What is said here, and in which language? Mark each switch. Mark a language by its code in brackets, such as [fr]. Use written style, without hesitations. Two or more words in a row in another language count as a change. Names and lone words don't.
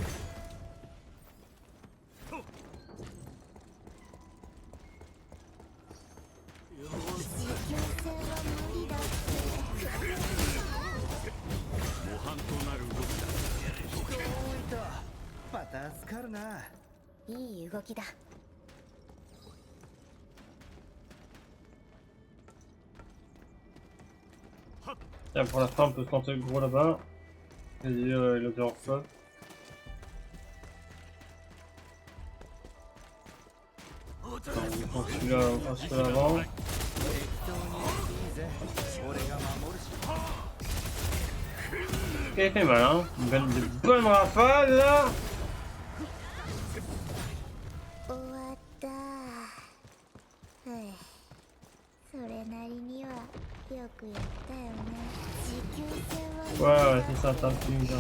[ja] 持久戦は無理だって模範となる動きだ。人を置いた。また助かるな。いい動きだ。 [fr] Tiens, pour la fin, on peut tenter le gros là-bas. C'est-à-dire il est en feu. On prend celui-là un seul avant. [ja] 適当にやっていいぜ。俺が守るし。 [fr] Il fait mal, hein. Une bonne rafale là. [ja] 終わったはいそれなりにはよくやったよね持久戦は [fr] Ouais, ouais, c'est ça, t'as un petit bien.